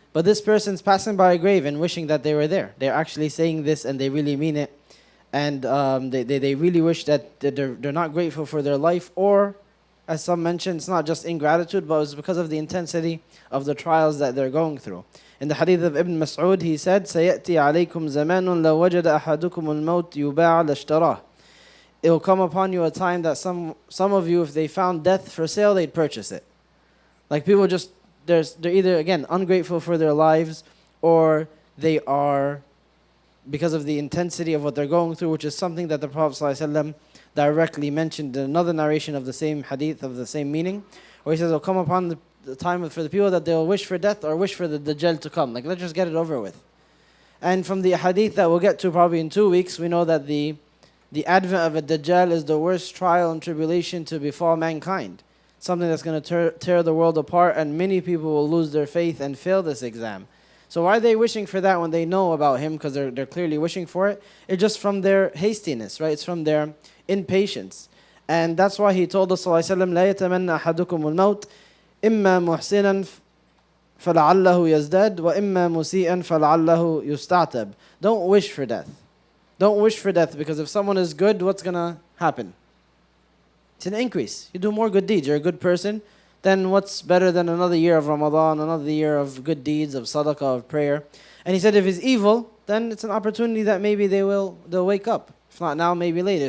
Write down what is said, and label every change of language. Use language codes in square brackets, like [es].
[en] But this person's passing by a grave and wishing that they were there. They're actually saying this and they really mean it. And they really wish that they're not grateful for their life, or, as some mentioned, it's not just ingratitude, but it's because of the intensity of the trials that they're going through. In the hadith of Ibn Mas'ud, he said, [ar] سَيَأْتِي عَلَيْكُمْ زَمَانٌ لَوْ وَجَدَ أَحَدُكُمُ الْمَوْتِ يُبَاعَ لَاشْتَرَاهُ. [en] It will come upon you a time that some of you, if they found death for sale, they'd purchase it. Like people just, they're either, again, ungrateful for their lives, or they are, because of the intensity of what they're going through, which is something that the Prophet ﷺ directly mentioned in another narration of the same hadith, of the same meaning, where he says, it will come upon the time for the people that they will wish for death or wish for the Dajjal to come. Like, let's just get it over with. And from the hadith that we'll get to probably in 2 weeks, we know that the advent of a Dajjal is the worst trial and tribulation to befall mankind. Something that's going to tear the world apart, and many people will lose their faith and fail this exam. So why are they wishing for that when they know about him? Because they're clearly wishing for it. It's just from their hastiness, right? It's from their impatience. And that's why he told us, ﷺ, [ar] لا يتمنى أحدكم الموت إما محسنا فلعله يزداد وإما مسيئا فلعله يستعتب. [en] Don't wish for death. Don't wish for death, because if someone is good, what's going to happen? It's an increase. You do more good deeds. You're a good person. Then what's better than another year of Ramadan, another year of good deeds, of sadaqah, of prayer? And he said if he's evil, then it's an opportunity that maybe they'll wake up. If not now, maybe later.